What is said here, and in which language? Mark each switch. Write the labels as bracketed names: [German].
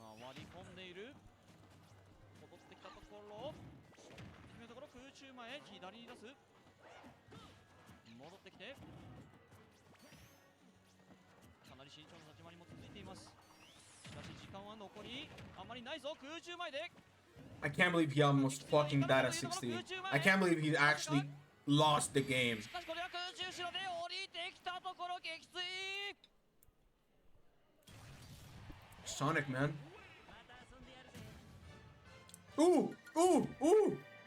[Japanese] 回り込んでいる戻ってきたところ低めのところ空中前左に出す戻ってきてかなり慎重な立ち回りも続いていますしかし時間は残りあまりないぞ空中前で [English] I can't believe he almost fucking died at 16. I can't believe he actually lost the game. [Japanese] しかしこれは空中後ろで降りてきたところ撃墜 [English] Sonic, man. Ooh! Ooh! Ooh!